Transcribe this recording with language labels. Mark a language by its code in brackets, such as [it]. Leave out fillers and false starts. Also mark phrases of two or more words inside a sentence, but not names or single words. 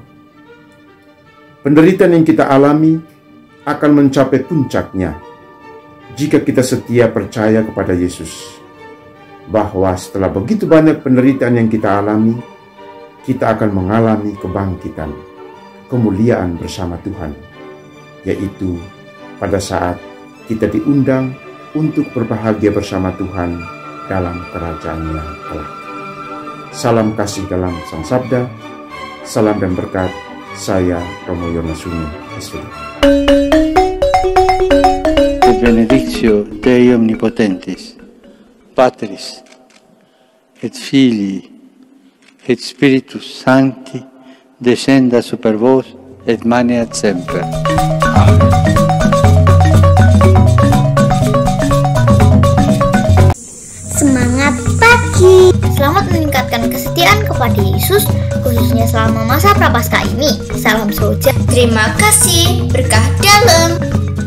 [id] Penderitaan yang kita alami akan mencapai puncaknya jika kita setia percaya kepada Yesus, bahwa setelah begitu banyak penderitaan yang kita alami, kita akan mengalami kebangkitan, kemuliaan bersama Tuhan, yaitu pada saat kita diundang untuk berbahagia bersama Tuhan dalam kerajaan-Nya kelak. Salam kasih dalam Sang Sabda, salam dan berkat. Saya Romo Yonasuni, SPD. [la] Et benedictio Dei Omnipotentis, Patris, et Filii, et Spiritus Sancti, descenda super vos, et maneat semper. Amen. [id] Semangat pagi. Selamat meningkatkan kesetiaan kepada Yesus, khususnya selama masa Prapaskah ini. Salam Soja. Terima kasih, berkah dalam.